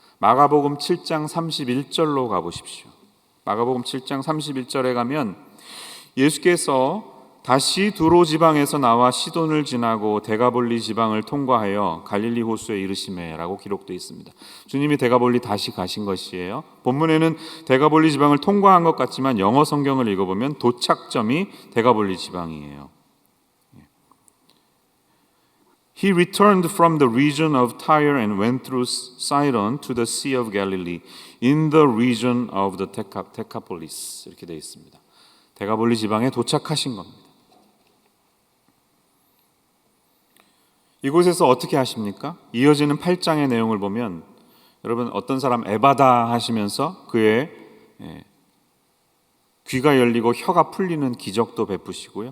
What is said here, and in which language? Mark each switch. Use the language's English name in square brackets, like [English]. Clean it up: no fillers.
[Korean] 마가복음 7장 31절로 가보십시오. 마가복음 7장 31절에 가면 예수께서 다시 두로 지방에서 나와 시돈을 지나고 데가볼리 지방을 통과하여 갈릴리 호수에 이르시매라고 기록되어 있습니다. 주님이 데가볼리 다시 가신 것이에요. 본문에는 데가볼리 지방을 통과한 것 같지만 영어 성경을 읽어보면 도착점이 데가볼리 지방이에요. [English] He returned from the region of Tyre and went through Sidon to the Sea of Galilee in the region of the Decapolis. [Korean] 이렇게 되어 있습니다. 데가볼리 지방에 도착하신 겁니다. 이곳에서 어떻게 하십니까? 이어지는 8장의 내용을 보면 여러분, 어떤 사람 에바다 하시면서 그의 귀가 열리고 혀가 풀리는 기적도 베푸시고요.